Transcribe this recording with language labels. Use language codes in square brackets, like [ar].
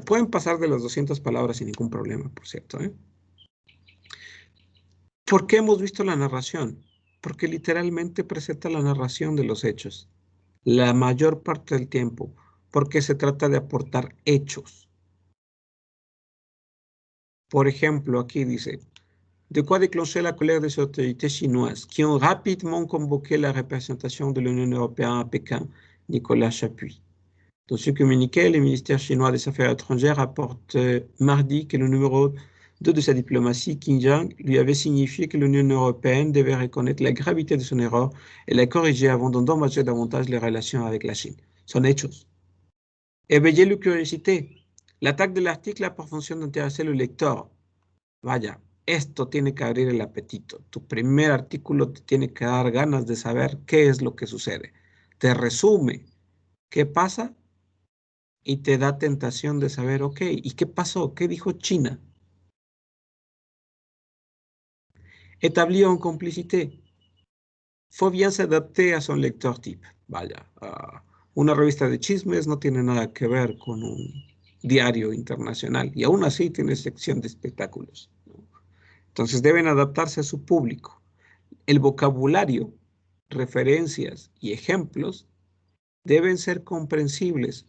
[es] Pueden pasar de las 200 palabras sin ningún problema, por cierto, ¿eh? ¿Por qué hemos visto la narración? Porque literalmente presenta la narración de los hechos, la mayor parte del tiempo, porque se trata de aportar hechos. Por ejemplo, aquí dice, [fr] de quoi déclencher la colère des autorités chinoises qui ont rapidement convoqué la représentation de l'Union européenne à Pékin, Nicolas Chapuis. Dans ce communiqué, le ministère chinois des Affaires étrangères rapporte mardi que le numéro 2 de sa diplomatie, Qin Jiang, lui avait signifié que l'Union européenne devait reconnaître la gravité de son erreur et la corriger avant d'endommager davantage les relations avec la Chine. [es] Son hechos. [fr] Éveiller la curiosité. L'attaque de l'article a pour fonction d'intéresser le lecteur. [es] Vaya, esto tiene que abrir el apetito. Tu primer artículo te tiene que dar ganas de saber qué es lo que sucede. Te resume qué pasa y te da tentación de saber, ok, ¿y qué pasó? ¿Qué dijo China? [fr] Établir en complicité. Faut bien s'adapter a son lecteur type. [es] Vaya, una revista de chismes no tiene nada que ver con un diario internacional y aún así tiene sección de espectáculos, ¿no? Entonces deben adaptarse a su público. El vocabulario, referencias y ejemplos deben ser comprensibles.